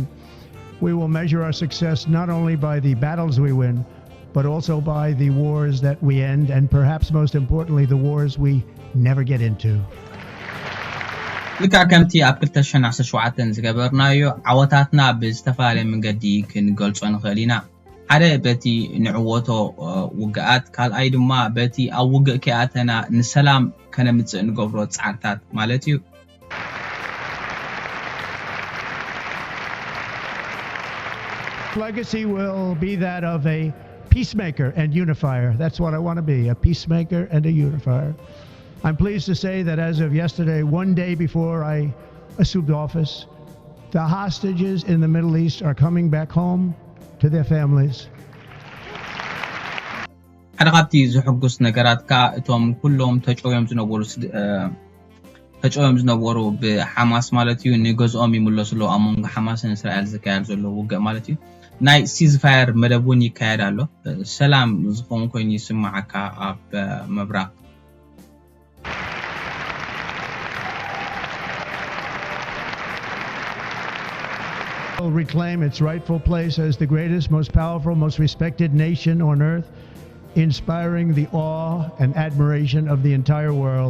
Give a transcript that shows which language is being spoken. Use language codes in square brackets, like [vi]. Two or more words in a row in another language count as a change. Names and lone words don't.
[en] We will measure our success not only by the battles we win, but also by the wars that we end, and perhaps most importantly, the wars we never get into. [ti] ልክዕ ከምቲ ኣብ 2017 ዝገበርናዮ ዓወታትና ብዝተፈላለየ መንገዲ ክንገልጾ ንኽእል ኢና ሓደ በቲ ንዕወቶ ውግኣት ካልኣይ ድማ በቲ ኣብ ውግእ ከኣተና ንሰላም ከነምፅእ ንገብሮ ፃዕርታት ማለት እዩ [en] Legacy will be that of a peacemaker and unifier. That's what I want to be, a peacemaker and a unifier. I'm pleased to say that as of yesterday, one day before I assumed office, the hostages in the Middle East are coming back home to their families. [ti] ሓደ ካብቲ ዝሕጉስ ነገራት ከዓ እቶም ኩሎም ተጨውዮም ዝነበሩ ብሓማስ ማለት እዩ ንገዝኦም ይምለስሉ ኣብ መንጎ ሓማስን እስራኤል ዝካየድ ዘሎ ውግእ ማለት እዩ ናይ ሲዝፋየር መደብ እውን ይካየድ ኣሎ ሰላም ዝኾን ኮይኑ ይስማዓካ ኣብ መብራቅ [en] Will reclaim its rightful place as the greatest, most powerful, most respected nation on earth, inspiring the awe and admiration of the entire world.